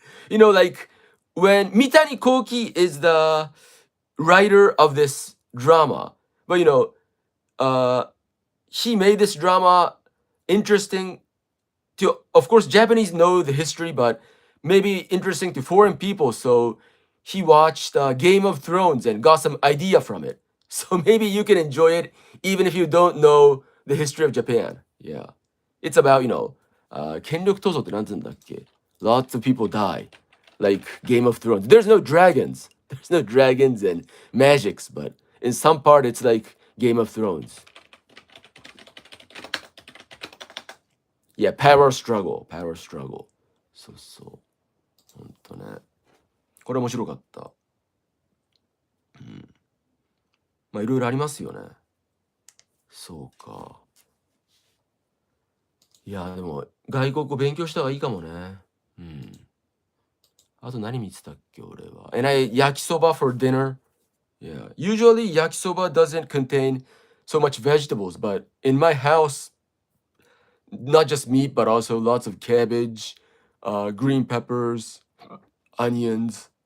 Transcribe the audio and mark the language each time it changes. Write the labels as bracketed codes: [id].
[en] Like when Mitani Koki is the writer of this drama, but he made this drama interesting to, of course, Japanese know the history, but maybe interesting to foreign people. So he watched Game of Thrones and got some idea from it. So maybe you can enjoy it even if you don't know the history of Japan. Yeah. It's about, [ja] 権力闘争ってなんて言うんだっけ? [en] Lots of people die. Like Game of Thrones. There's no dragons. There's no dragons and magics, but in some part it's like Game of Thrones. Yeah, power struggle, power struggle. [ja] そうそう。ほんとね。これ面白かった。うん。まあいろいろありますよね。そうか。いや、でも外国語勉強した方がいいかもね。うん。あと何見てたっけ、俺は。 [en] And yakisoba for dinner. Yeah. Usually yakisoba doesn't contain so much vegetables, but in my house, not just meat, but also lots of cabbage, green peppers, onions.